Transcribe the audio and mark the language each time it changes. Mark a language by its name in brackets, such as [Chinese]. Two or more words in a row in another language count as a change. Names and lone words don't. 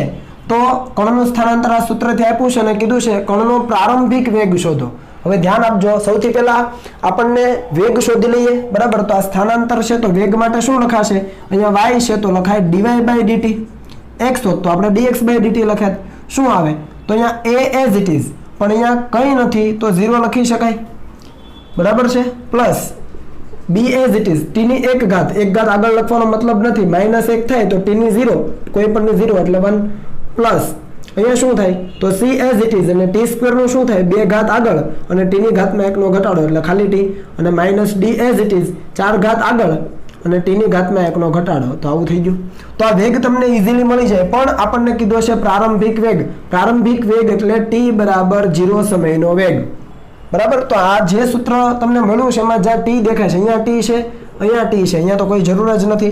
[Gujarati] તો કણનું સ્થાનાંતર આ સૂત્રથી આપ્યું છે અને કીધું છે કણનો પ્રારંભિક વેગ શોધો. હવે ધ્યાન આપજો, સૌથી પહેલા આપણને વેગ શોધી લઈએ, બરાબર? તો આ સ્થાનાંતર છે તો વેગ માટે શું લખાશે? અહીંયા y છે તો લખાય dy/dt, x હોત તો આપણે dx/dt લખાય. શું આવે? તો અહીંયા a [English] as it is, [Gujarati] પણ અહીંયા કંઈ નથી તો 0 લખી શકાય, બરાબર છે? પ્લસ b [English] as it is, [Gujarati] t ની 1 ઘાત, 1 ઘાત આગળ લખવાનો મતલબ નથી, -1 થાય તો t ની 0, કોઈ પણ ની 0 એટલે 1 પ્લસ અહીંયા શું થાય? તો c [English] as it is [Gujarati] અને t² નું શું થાય? 2 ઘાત આગળ અને t ની ઘાતમાં 1 નો ઘટાડો એટલે ખાલી t, અને -d [English] as it is [Gujarati] 4 ઘાત આગળ અને t ની ઘાતમાં 1 નો ઘટાડો. તો આવું થઈ ગયું. તો આ વેગ તમને ઈઝીલી મળી જાય, પણ આપણને કીધો છે પ્રારંભિક વેગ. પ્રારંભિક વેગ એટલે t = 0 સમયનો વેગ, બરાબર? તો આ જે સૂત્ર તમને મળ્યું છે એમાં જ્યાં t દેખાય છે, અહીંયા t છે, અહીંયા t છે, અહીંયા તો કોઈ જરૂર જ નથી.